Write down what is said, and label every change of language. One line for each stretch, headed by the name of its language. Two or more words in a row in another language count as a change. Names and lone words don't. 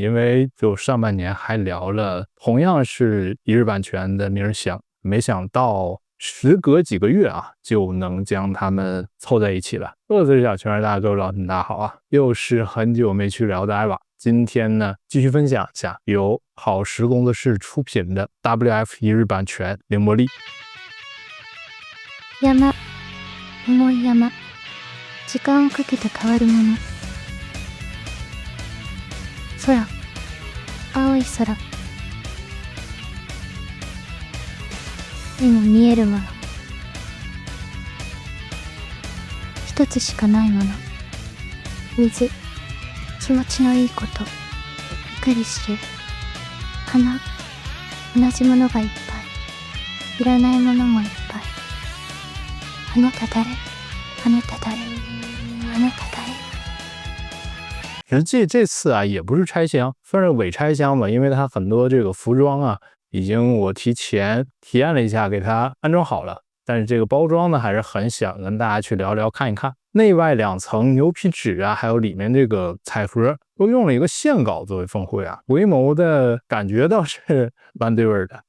Chinese: 因为就上半年还聊了同样是一日版权的明日香，没想到时隔几个月啊，就能将他们凑在一起了。各自小圈大家都老大好啊，又是很久没去聊的艾娃。今天呢，继续分享一下由好时工作室出品的 WF 一日版权凌波丽。
Japanese: 山、重い山、時間をかけて変わるもの。空、青い空。目の見えるもの。一つしかないもの。水、気持ちのいいこと。びっくりする。花、同じものがいっぱい。いらないものもいっぱい。あなた誰？あなた誰？あなた誰？
Chinese: 实际这次啊也不是拆箱，算是伪拆箱吧，因为它很多这个服装啊已经我提前体验了一下，给它安装好了。但是这个包装呢，还是很想跟大家去聊聊看一看。内外两层牛皮纸啊，还有里面这个彩盒，都用了一个线稿作为锋绘啊，回眸的感觉倒是蛮对味的。